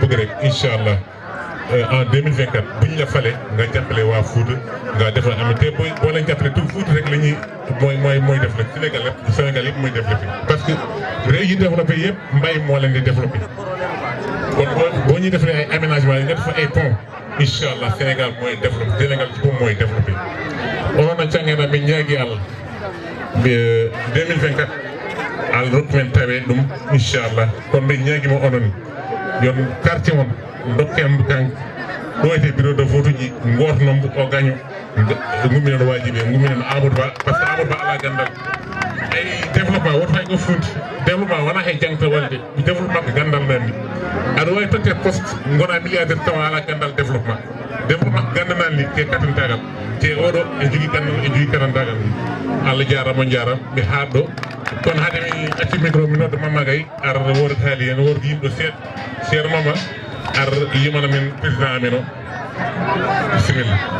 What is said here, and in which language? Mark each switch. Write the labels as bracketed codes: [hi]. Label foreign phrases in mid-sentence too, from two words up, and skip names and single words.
[wo] bëgg rek [ar] incha allah [wo] en 2024 bu ñu la fale nga jàppale waa Fouta nga defal am te boo leen jàppale tout Fouta rek la ñuy mooy def rek Sénégal yëpp mooy développé [fr] parce que [wo] réew yi développé yëpp mbay moo leen di développé kon boo ñuy defalee ay aménagement yi nga def ay pont [ar] incha allah [wo] Sénégal mooy développé Sénégal ci moom mooy développé [ff] onoon a Thiangaye mi ñaagi Allah 2024 al rokkumen tawe ɗum inchallah kono mbiɗa ñaguima onon yon quartier on dokken kanko ɗo ete [fr] bureau de vote [ff] uji gotonombo o gaño gumminen wajiɓe gumminen Amadou Ba [fr] par ce que [ff] Amadou Ba ala gandal ay développement woto hay ko funti développement wona hay jangta walde développement ko gandal nanni aɗa wawi totte poste gona milliardaire tawa ala gandal développement gandanal ni ke katantagal te oɗo e jogui gandal e jogui katantagal Allah jarama jaram ɓe haɗɗo kono haade mi acci micro mi nodda Mama Gaye ar woodi haali hen woodi yimɗo seeɗa Mama ar yimana men président amen o bisimilla